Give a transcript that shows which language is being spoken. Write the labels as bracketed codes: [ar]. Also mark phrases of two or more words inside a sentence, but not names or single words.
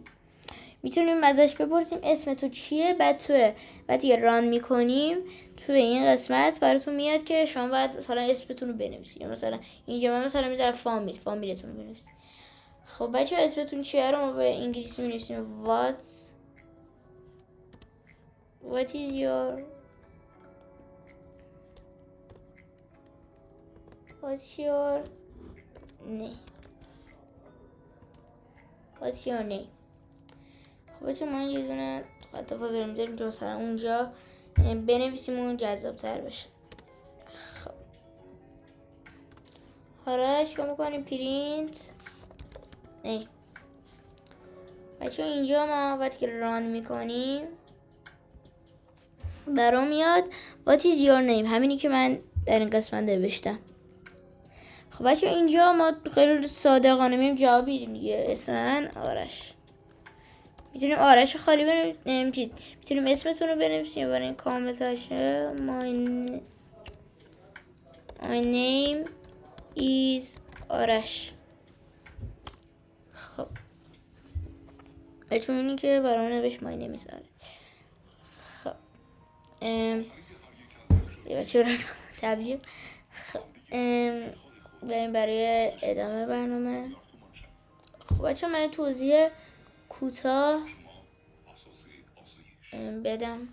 [fa] میتونیم ازش بپرسیم اسم تو چیه، بعد وقتی ران میکنیم تو این قسمت براتون میاد که شما باید مثلا اسمتون رو بنویسید. مثلا اینجا من مثلا میذارم فامیلتون رو بنویسید. خب بچه اسمتون چیه رو ما به انگلیسی می‌نویسیم [en] what is your name. [fa] خب بچه ما یه دونه خط فاصله می‌ذاریم که مثلا اونجا بنویسیم اون جذاب تر بشه. خب حالا چیکار می‌کنیم؟ پرینت بچه اینجا ما وقتی که ران میکنیم برام میاد [en] what is your name، [fa] همینی که من در این قسمت نوشتم. خب بچه اینجا ما خیلی صادقانه میگیم جواب میدیم دیگه. اسم من آرش. میتونیم آرش خالی بنویسیم، میتونیم اسمتون رو بنویسیم برای این کامل تاشه. [en] my name is آرش. [fa] خب بچه اینی که برام نوشت [en] my name is [fa] آرش. خب بچه رو تبلیغ. خب بریم برای ادامه برنامه. خب بچه من توضیح کوتاه بدم.